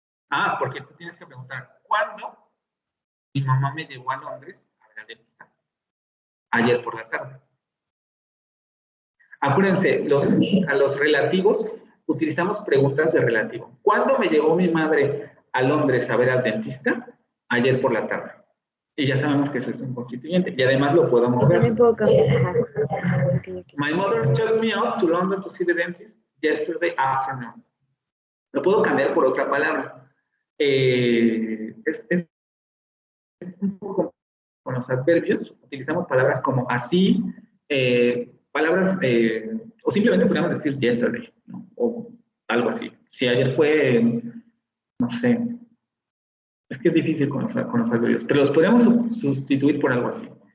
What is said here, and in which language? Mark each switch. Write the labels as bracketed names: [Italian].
[Spanish] Ah, porque tú tienes que preguntar, ¿cuándo mi mamá me llevó a Londres a ver al dentista? Ayer por la tarde. Acuérdense, a los relativos utilizamos preguntas de relativo. ¿Cuándo me llevó mi madre a Londres a ver al dentista? Ayer por la tarde. Y ya sabemos que eso es un constituyente. Y además lo puedo Y mover. también puedo cambiar. Ajá. Okay. [English] My mother took me up to London to see the dentist yesterday afternoon. [Spanish] Lo puedo cambiar por otra palabra. Es un poco con los adverbios. Utilizamos palabras como así, palabras, o simplemente podríamos decir yesterday, ¿no? O algo así. Si ayer fue, no sé, es que es difícil con los adverbios, pero los podemos sustituir por algo así.